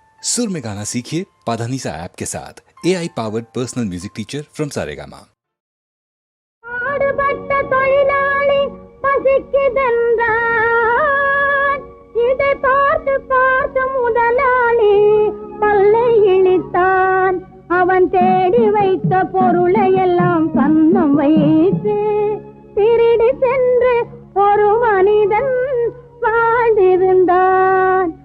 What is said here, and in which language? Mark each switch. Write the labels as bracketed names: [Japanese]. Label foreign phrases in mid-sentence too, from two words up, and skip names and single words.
[Hindi] सुर में गाना सीखिए पाधानीसा ऐप के साथ [English] AI powered personal music teacher from [Hindi] सारेगामा। [Tamil] பாடுபட்ட தொழிலாளி பசிக்குதென்றான், இதை பார்த்து பார்த்து முதலாளி பல்லை இழித்தான். அவன் தேடி வைத்த பொருளை எல்லாம் கன்னம் வைத்து திருடி சென்று ஒரு மனிதன் வாழ்ந்திருந்தான்.